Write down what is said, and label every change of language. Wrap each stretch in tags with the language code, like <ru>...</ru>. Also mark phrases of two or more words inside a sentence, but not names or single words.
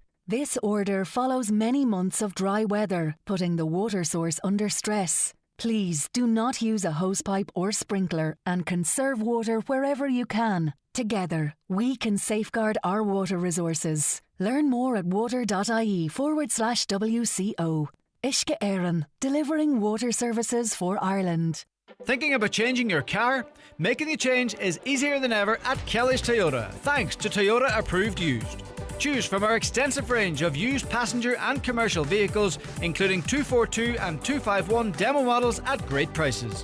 <en>This order follows many months of dry weather, putting the water source under stress. Please do not use a hosepipe or sprinkler and conserve water wherever you can. Together, we can safeguard our water resources. Learn more at water.ie/WCO. Uisce Éireann, delivering water services for Ireland. Thinking about changing your car? Making the change is easier than ever at Kelly's Toyota, thanks to Toyota Approved Used. Choose from our extensive range of used passenger and commercial vehicles, including 242 and 251 demo models at great prices.</en>